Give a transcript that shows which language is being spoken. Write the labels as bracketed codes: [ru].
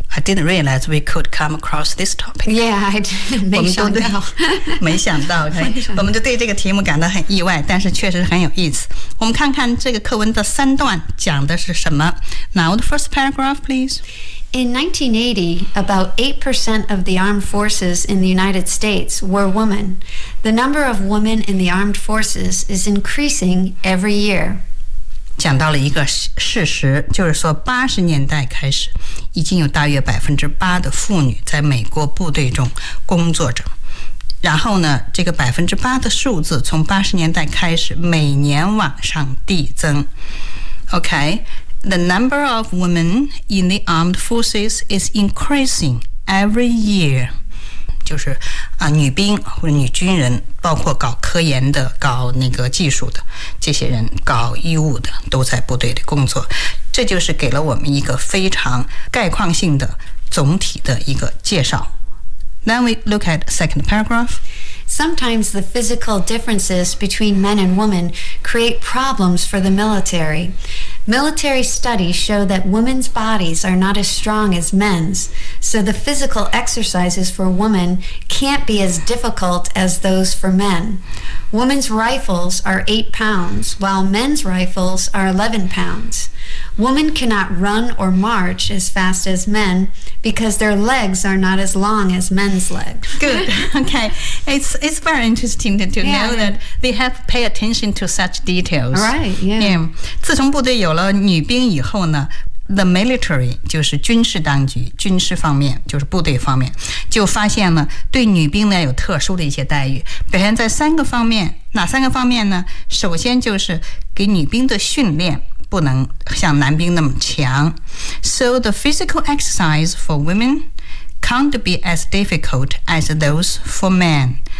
[en] I didn't realize we could come across this topic. Yeah, I didn't. [zh] 我们都对，没想到，我们就对这个题目感到很意外，但是确实很有意思。我们看看这个课文的三段讲的是什么。 [en] Now the first paragraph, please. In 1980, about 8% of the armed forces in the United States were women. The number of women in the armed forces is increasing every year. [zh] 讲到了一个事实，就是说80年代开始，已经有大约 8% 的妇女在美国部队中工作着。然后呢，这个 8% 的数字从80年代开始每年往上递增。 [en] Okay. The number of women in the armed forces is increasing every year. [zh] 就是、女兵或者女军人，包括搞科研的、搞那个技术的这些人，搞医务的都在部队里工作。这就是给了我们一个非常概况性的总体的一个介绍。 [en] Then we look at the second paragraph. Sometimes the physical differences between men and women create problems for the military. Military studies show that women's bodies are not as strong as men's, so the physical exercises for women can't be as difficult as those for men. Women's rifles are 8 pounds, while men's rifles are 11 pounds. Women cannot run or march as fast as men because their legs are not as long as men's legs. Good. Okay. It's very interesting to know that they have pay attention to such details. Right. Yeah. [zh] Yeah. 自从部队有了女兵以后呢，The military 就是军事当局，军事方面就是部队方面，就发现了对女兵呢有特殊的一些待遇，表现在三个方面。哪三个方面呢？首先就是给女兵的训练不能像男兵那么强。 [en] So the physical exercise for women can't be as difficult as those for men.